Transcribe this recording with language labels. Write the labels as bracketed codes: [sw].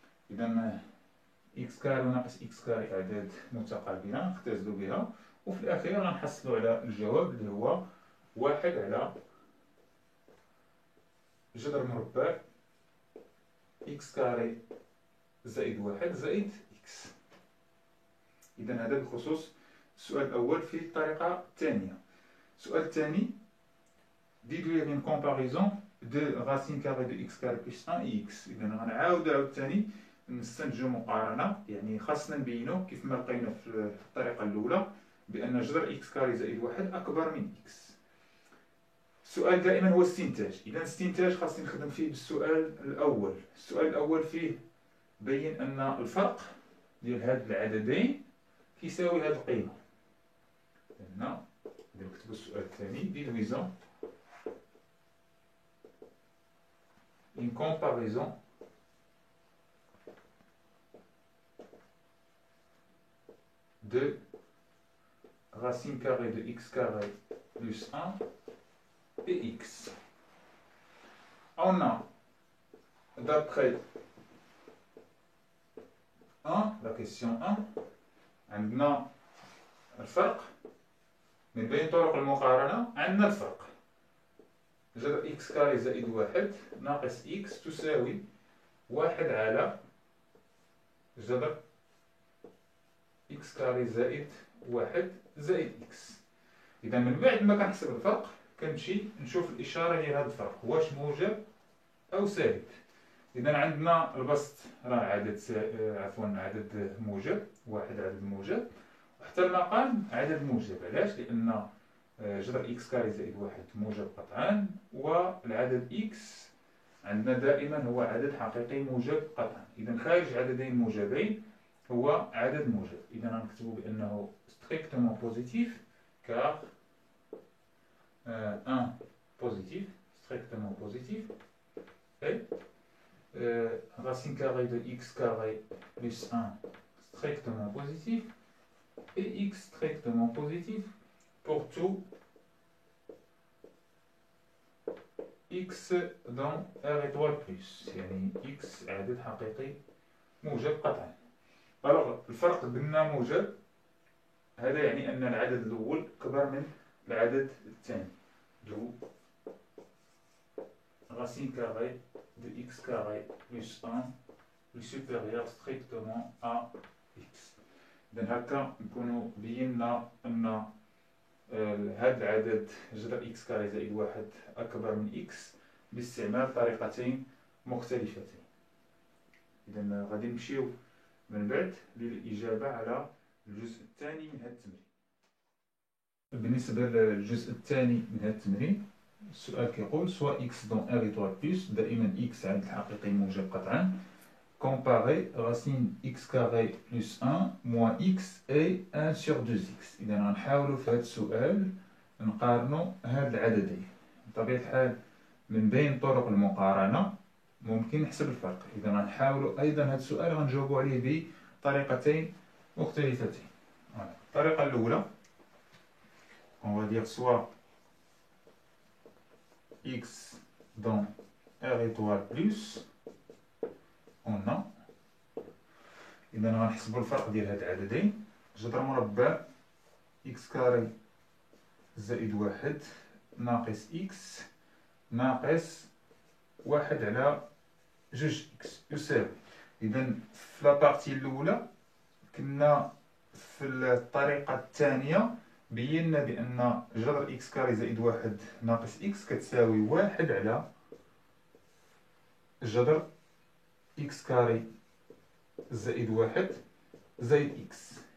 [ar] إذا x كاري وناقص x كاري أعداد متقابلة نختزلو بها، وفي الأخير غنحصلو على الجواب اللي هو واحد على جذر مربع x كاري زائد واحد زائد x. إذا هذا بخصوص السؤال الأول في الطريقة الثانية. السؤال الثاني [fr] déduire une comparaison de racine carrée de x carré plus 1 et x. [ar] إذا غنعاود عاوتاني نستنتجو مقارنة، يعني خاصنا نبينو كيف ما لقينا في الطريقة الأولى بأن جذر x كاري زائد واحد أكبر من x. السؤال دائما هو استنتاج. إذا استنتاج خاصني نخدم فيه بالسؤال الأول. السؤال الأول فيه بين أن الفرق ديال هاد العددين كيساوي هاد القيمة. هنا نكتبو السؤال الثاني ديدويزون [fr] une comparaison de racine carrée de x carré plus 1 et x. On a, d'après 1, la question 1, [ar] عندنا الفرق من بين طرق المقارنة. عندنا الفرق جذر إكس كاري زائد واحد ناقص إكس تساوي واحد على جذر إكس كاري زائد واحد زائد إكس. إذا من بعد ما كنحسب الفرق كنمشي نشوف الإشارة ديال هذا الفرق واش موجب أو سالب. إذا عندنا البسط راه عدد موجب، واحد عدد موجب، وحتى المقام عدد موجب. علاش؟ لأن جذر إكس كاري زائد واحد موجب قطعا، والعدد إكس عندنا دائما هو عدد حقيقي موجب قطعا. إذا خارج عددين موجبين هو عدد موجب. إذا غنكتبو بأنه [fr] strictement positif car 1 positif, strictement positif, et racine carrée de x carré plus 1 strictement positif, et x strictement positif pour tout x dans R étoile plus، [ar] يعني x عدد حقيقي موجب قطعا. alors الفرق قلنا موجب، هذا يعني أن العدد الأول كبر من العدد الثاني. [fr] دو racine carrée de x carré plus 1 est supérieur strictement à x. [ar] إذا هكا نكونو بينا أن هذا العدد جذر إكس كاري زائد واحد أكبر من إكس باستعمال طريقتين مختلفتين. إذا غادي نمشيو من بعد للإجابة على الجزء الثاني من هذا التمرين. بالنسبة للجزء الثاني من هذا التمرين، السؤال كيقول [fr] سوا إكس دون إر إيتوال بلس، [ar] دائما إكس عدد حقيقي موجب قطعا، [fr] comparer racine x carré plus 1 moins x et 1 sur 2x. [ar] إذا غنحاولوا في هذا السؤال نقارنوا هاد العددين. بطبيعة الحال من بين طرق المقارنة ممكن نحسب الفرق. إذا غنحاولوا أيضا هذا السؤال غنجاوبوا عليه بطريقتين مختلفتين. الطريقة الأولى [fr] on va dire soit x dans r étoile plus on a. [ar] إذا غنحسبوا الفرق ديال هاد العددين، جذر مربع إكس كاري زائد واحد ناقص إكس ناقص واحد على جوج إكس يساوي. إذا في لابارتي الأولى كنا في الطريقة الثانية بينا بأن جذر إكس كاري زائد واحد ناقص إكس كتساوي واحد على جذر إكس كاري زائد واحد زائد إكس.